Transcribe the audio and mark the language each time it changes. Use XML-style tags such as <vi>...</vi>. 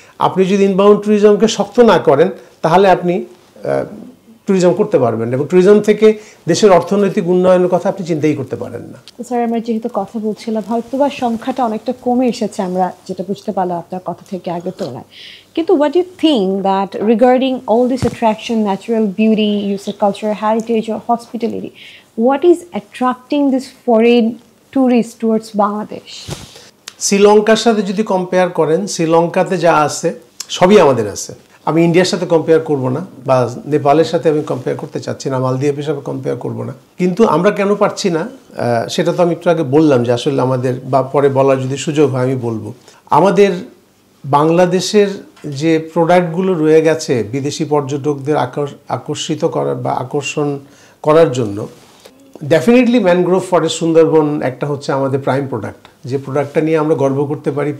<bn>আপনি যদি ইনবাউন্ড ট্যুরিজমকে শক্ত না করেন, তাহলে আপনি ট্যুরিজম করতে পারবেন না, এবং ট্যুরিজম থেকে দেশের অর্থনৈতিক উন্নয়নের কথা আপনি চিন্তাই করতে পারেন না। স্যার, আমরা যেহেতু কথা বলছিলাম, হয়তো বা সংখ্যাটা অনেকটা কমে এসেছে, আমরা যেটা বুঝতে পারলাম আপনার কথা থেকে আগের তুলনায়। কিন্তু</bn> <en>what do you think that regarding all this attraction, natural beauty, you said cultural heritage or hospitality, what is attracting this foreign tourists towards Bangladesh?</en> <bn>শ্রীলঙ্কার সাথে যদি কম্পেয়ার করেন, শ্রীলঙ্কাতে যা আছে সবই আমাদের আছে। আমি ইন্ডিয়ার সাথে কম্পেয়ার করব না, বা নেপালের সাথে আমি কম্পেয়ার করতে চাচ্ছি না, মালদ্বীপের সাথে কম্পেয়ার করব না। কিন্তু আমরা কেন পারছি না, সেটা তো আমি একটু আগে বললাম যে আসলে আমাদের, বা পরে বলার যদি সুযোগ হয় আমি বলবো, আমাদের বাংলাদেশের যে প্রোডাক্টগুলো রয়ে গেছে বিদেশি পর্যটকদের আকর্ষিত করার বা আকর্ষণ করার জন্য, ডেফিনেটলি ম্যানগ্রোভ ফরেস্ট সুন্দরবন একটা হচ্ছে আমাদের প্রাইম প্রোডাক্ট, যে প্রোডাক্টটা নিয়ে আমরা গর্ব করতে পারি।</bn>